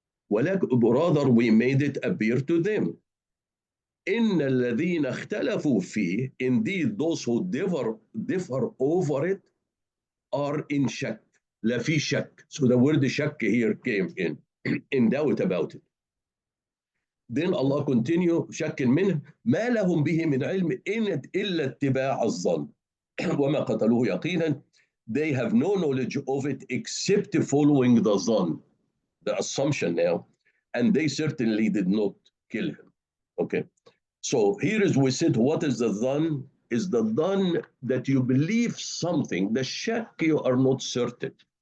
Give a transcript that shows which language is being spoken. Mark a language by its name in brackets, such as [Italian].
[English] Rather we made it appear to them. [Arabic] إن الذين اختلفوا فيه, [English] indeed those who differ over it are in shak. [Arabic] لا في شك. [English] So the word shak here came in doubt about it. Then Allah continue, [Arabic] شك منه ما لهم به من علم إن إلا اتباع الظن وما قتلوه يقينا. [English] They have no knowledge of it except following the ظن, the assumption now, and they certainly did not kill him. Okay, so here is we said, what is the dhann? Is the dhann that you believe something, the shak you are not certain.